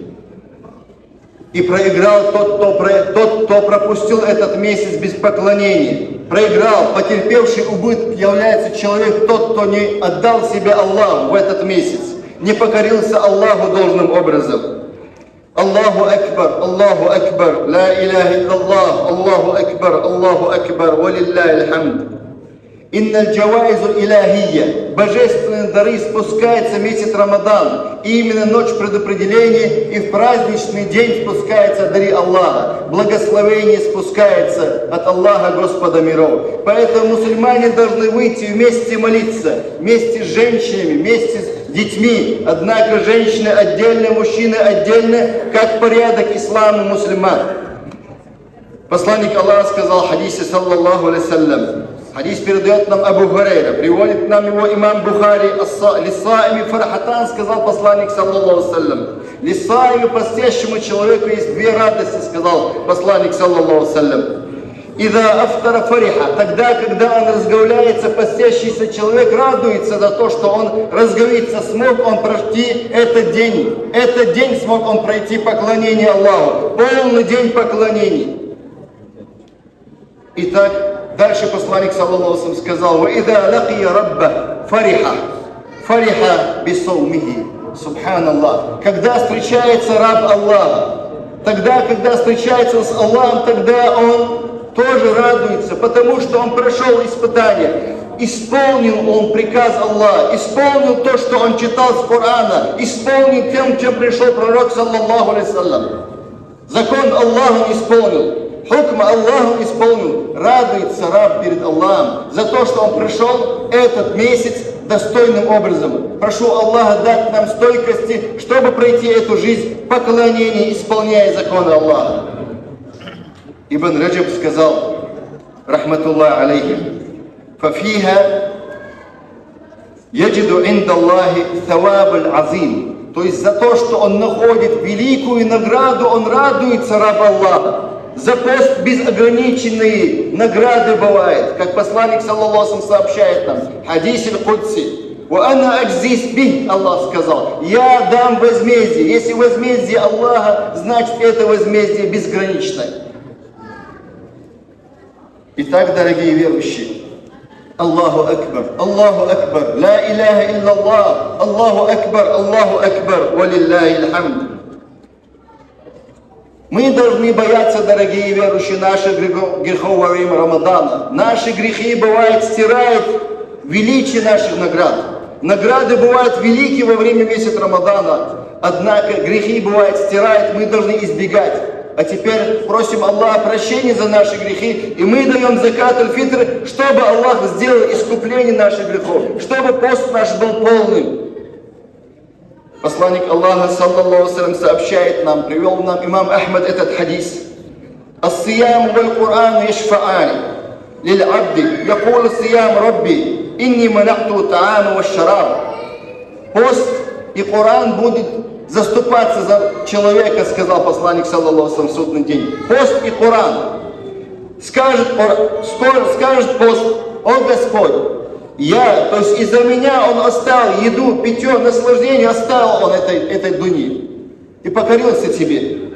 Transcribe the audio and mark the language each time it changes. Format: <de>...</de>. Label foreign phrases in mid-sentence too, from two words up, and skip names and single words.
<ru>И проиграл тот, кто пропустил этот месяц без поклонения. Проиграл, потерпевший убыток является человек тот, кто не отдал себя Аллаху в этот месяц, не покорился Аллаху должным образом.</ru> <ar>الله أكبر لا إله إلا الله الله أكبر ولله الحمد. إن الجوائز إلهية.</ar> <ru>Божественные дары спускаются в месяц Рамадан. И именно ночь предопределения и в праздничный день спускаются дары Аллаха. Благословение спускается от Аллаха, Господа миров. Поэтому мусульмане должны выйти вместе молиться. Вместе с женщинами, вместе с детьми. Однако женщины отдельно, мужчины отдельно, как порядок ислама мусульман. Посланник Аллаха сказал в хадисе,</ru> <ar>صلى الله عليه وسلم.</ar> <ru>Хадис передает нам Абу Хурайра, приводит нам его имам Бухари,</ru> <ar>للصائم فرحتان,</ar> <ru>сказал посланник,</ru> <ar>صلى الله وسلم.</ar> <ru>Лиссаими, постящему человеку, есть две радости, сказал посланник,</ru> <ar>صلى الله وسلم. إذا أفطر فرح,</ar> <ru>тогда, когда он разговляется, постящийся человек радуется за то, что он разговится, смог он пройти этот день смог он пройти поклонение Аллаху, полный день поклонений. Итак, дальше посланник</ru> <ar>صلى الله عليه</ar> <ru>сказал:</ru> <ar>وإذا لقي ربه فرح بصومه». سبحان الله.</ar> <ru>Когда встречается раб Аллаха, когда встречается с Аллахом, тогда он тоже радуется, потому что он прошел испытание. Исполнил он приказ Аллаха, исполнил то, что он читал с Корана, исполнил тем, чем пришел пророк</ru> <ar>صلى الله عليه وسلم.</ar> <ru>Закон Аллаха исполнил.</ru> <ar>حكم الله</ar> <ru>исполнил. Радуется раб перед Аллахом за то, что он прошел этот месяц достойным образом. Прошу Аллаха дать нам стойкости, чтобы пройти эту жизнь в поклонении, исполняя законы Аллаха. Ибн Раджаб сказал,</ru> <ar>رحمة الله عليه فيه يجد عند الله الثواب العظيم».</ar> <ru>То есть за то, что он находит великую награду, он радуется, раб Аллаха. За пост безограниченные награды бывает, как посланник</ru> <ar>صلى الله عليه</ar> <ru>сообщает нам,</ru> <ar>حديث القدسي. وأنا أجزي به»,</ar> <ru>Аллах сказал, «Я дам возмездие». Если возмездие Аллаха, значит это возмездие безграничное. Итак, дорогие верующие,</ru> <ar>الله أكبر لا إله إلا الله الله أكبر ولله الحمد.</ar> <ru>Мы должны бояться, дорогие верующие, наших грехов во время Рамадана. Наши грехи, бывает, стирают величие наших наград. Награды бывают великие во время месяца Рамадана. Однако грехи, бывает, стирают, мы должны избегать. А теперь просим Аллаха прощения за наши грехи. И мы даем</ru> <ar>زكاة الفطر,</ar> <ru>чтобы Аллах сделал искупление наших грехов. Чтобы пост наш был полным. Посланник Аллаха,</ru> <ar>صلى الله عليه,</ar> <ru>сообщает нам, привел нам имам Ахмад этот хадис.</ru> <ar>الصيام والقرآن يشفعان للعبد يقول الصيام رب إني منعته الطعام والشراب».</ar> <ru>Пост и Коран будет заступаться за человека, сказал посланник,</ru> <ar>صلى الله عليه,</ar> <ru>в судный день. Пост и Коран. Скажет пост: «О Господь, то есть из-за меня он оставил еду, питье, наслаждение, оставил он этой дуни и покорился тебе».</ru>